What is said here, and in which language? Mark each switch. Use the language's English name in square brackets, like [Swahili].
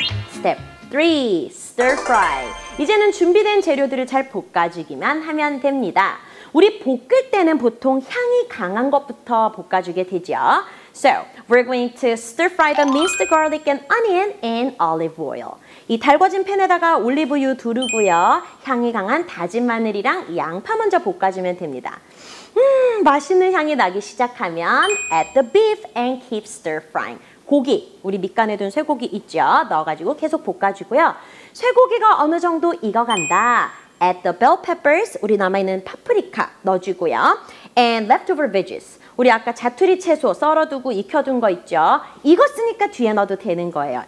[English] Step 3. Stir fry. [Korean] 이제는 준비된 재료들을 잘 볶아주기만 하면 됩니다. 우리 볶을 때는 보통 향이 강한 것부터 볶아주게 되죠. [English] So, we're going to stir fry the minced garlic and onion in olive oil. [Korean] 이 달궈진 팬에다가 올리브유 두르고요. 향이 강한 다진 마늘이랑 양파 먼저 볶아주면 됩니다. 맛있는 향이 나기 시작하면 [English] add the beef and keep stir frying. [Korean] 고기, 우리 밑간에 둔 쇠고기 있죠? 넣어가지고 계속 볶아주고요. 쇠고기가 어느 정도 익어간다. [English] Add the bell peppers, [Korean] 우리 남아있는 파프리카 넣어주고요. [English] And leftover veggies. [Korean] 우리 아까 자투리 채소 썰어두고 익혀둔 거 있죠? 이거 쓰니까 뒤에 넣어도 되는 거예요.